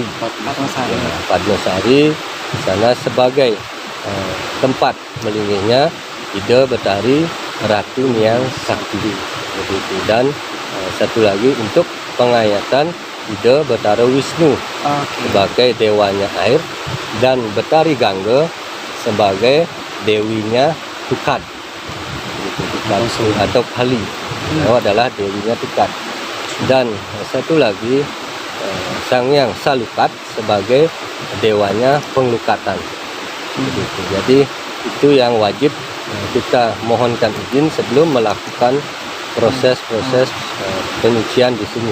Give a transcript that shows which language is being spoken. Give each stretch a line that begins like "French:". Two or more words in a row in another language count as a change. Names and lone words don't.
Indonesian: Padma Sari di sana sebagai tempat melinggihnya Ida Betari Ratu Niang Sakti. Begitu. Dan satu lagi untuk pengayatan Ida Betara Wisnu sebagai dewanya air dan Betari Gangga sebagai dewinya Tukad. Tukad atau Kali. Itu adalah dewinya Tukad. Dan satu lagi Sang Hyang Salukat sebagai dewanya penglukatan. Begitu. Jadi itu yang wajib kita mohonkan izin sebelum melakukan proses-proses penyucian di sini.